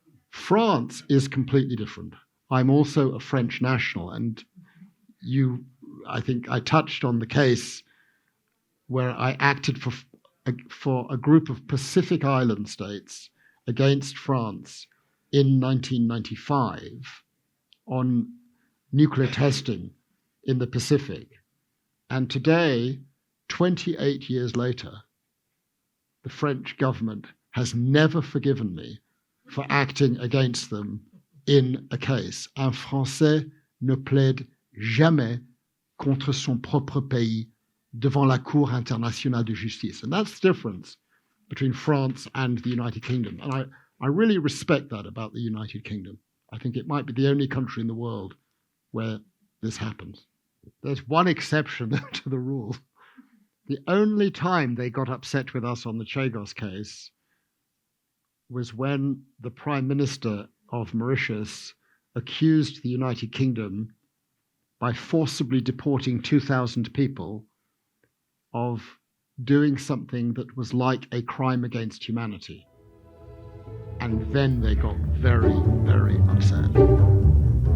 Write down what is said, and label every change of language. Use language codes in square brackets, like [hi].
[en] France is completely different. I'm also a French national, and I think I touched on the case where I acted for a group of Pacific Island states against France in 1995 on nuclear testing in the Pacific. And today, 28 years later, the French government has never forgiven me for acting against them in a case. [fr] Un Français ne plaide jamais contre son propre pays devant la Cour internationale de justice. [en] And that's the difference between France and the United Kingdom. And I really respect that about the United Kingdom. I think it might be the only country in the world where this happens. There's one exception to the rule. The only time they got upset with us on the Chagos case was when the Prime Minister of Mauritius accused the United Kingdom by forcibly deporting 2,000 people of doing something that was like a crime against humanity. And then they got very, very upset.